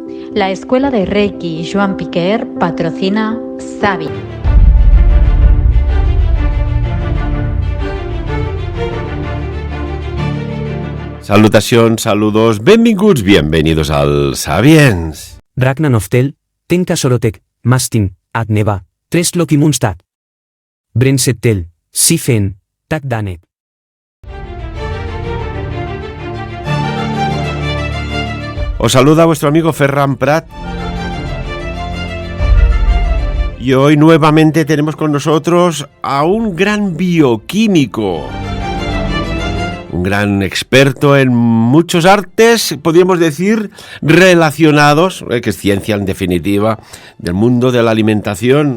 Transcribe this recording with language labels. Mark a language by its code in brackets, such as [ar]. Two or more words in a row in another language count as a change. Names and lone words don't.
[es] La Escuela de Reiki Joan Piquer patrocina Savi. [ca] Salutacions, saludos, benvinguts, [es] bienvenidos al Sabiens. Ragnaroftel, Tenka Sorotek, Mastin, Agneva, Tresloki Munstad. Brensettel, Sifen, Tak Danet. Os saluda vuestro amigo Ferran Prat. Y hoy nuevamente tenemos con nosotros a un gran bioquímico. Un gran experto en muchos artes, podríamos decir, relacionados, que es ciencia en definitiva, del mundo de la alimentación.